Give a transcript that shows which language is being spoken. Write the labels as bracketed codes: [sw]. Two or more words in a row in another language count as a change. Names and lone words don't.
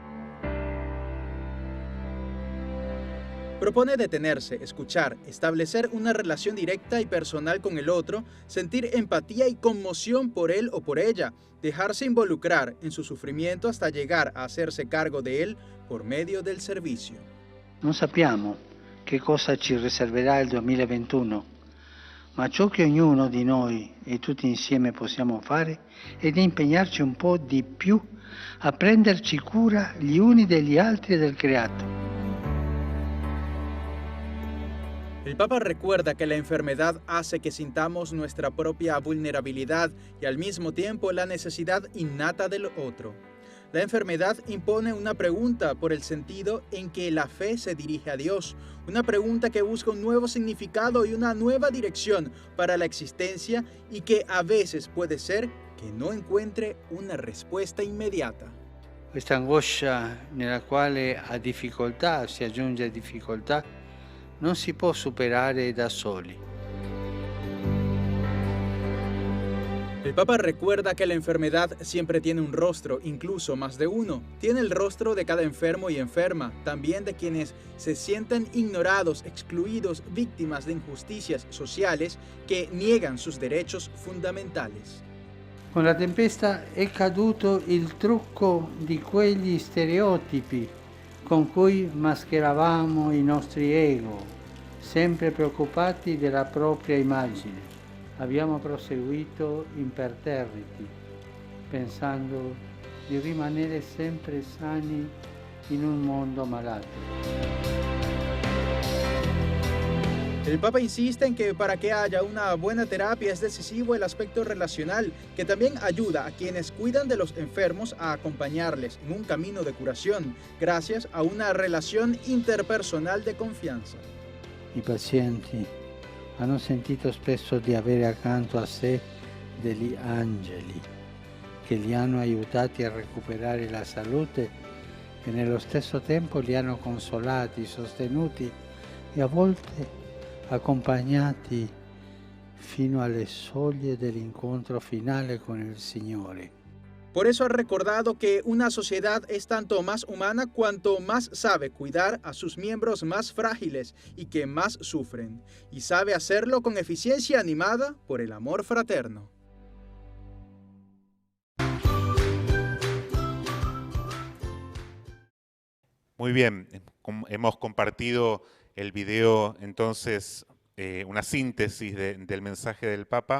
[es] Propone detenerse, escuchar, establecer una relación directa y personal con el otro, sentir empatía y conmoción por él o por ella, dejarse involucrar en su sufrimiento hasta llegar a hacerse cargo de él por medio del servicio. [it] Non sappiamo che cosa ci riserverà il 2021, ma ciò che ognuno di noi e tutti insieme possiamo fare è di impegnarci un po' di più a prenderci cura gli uni degli altri e del creato. [es] El Papa recuerda que la enfermedad hace que sintamos nuestra propia vulnerabilidad y al mismo tiempo la necesidad innata del otro. La enfermedad impone una pregunta por el sentido en que la fe se dirige a Dios, una pregunta que busca un nuevo significado y una nueva dirección para la existencia y que a veces puede ser que no encuentre una respuesta inmediata. [it] Questa angoscia nella quale a difficoltà si aggiunge difficoltà non si può superare da soli. [es] El Papa recuerda que la enfermedad siempre tiene un rostro, incluso más de uno. Tiene el rostro de cada enfermo y enferma, también de quienes se sienten ignorados, excluidos, víctimas de injusticias sociales que niegan sus derechos fundamentales. [it] Con la tempesta è caduto il trucco di quegli stereotipi con cui mascheravamo i nostri ego, sempre preoccupati della propria immagine. Abbiamo proseguito imperterriti, pensando di rimanere sempre sani in un mondo malato. [es] El Papa insiste en que para que haya una buena terapia es decisivo el aspecto relacional, que también ayuda a quienes cuidan de los enfermos a acompañarles en un camino de curación, gracias a una relación interpersonal de confianza. [it] I pazienti hanno sentito spesso di avere accanto a sé degli angeli che li hanno aiutati a recuperare la salute e nello stesso tempo li hanno consolati, sostenuti e a volte accompagnati fino alle soglie dell'incontro finale con il Signore. [es] Por eso ha recordado que una sociedad es tanto más humana cuanto más sabe cuidar a sus miembros más frágiles y que más sufren, y sabe hacerlo con eficiencia animada por el amor fraterno. Muy bien, hemos compartido el video, entonces, una síntesis del mensaje del Papa.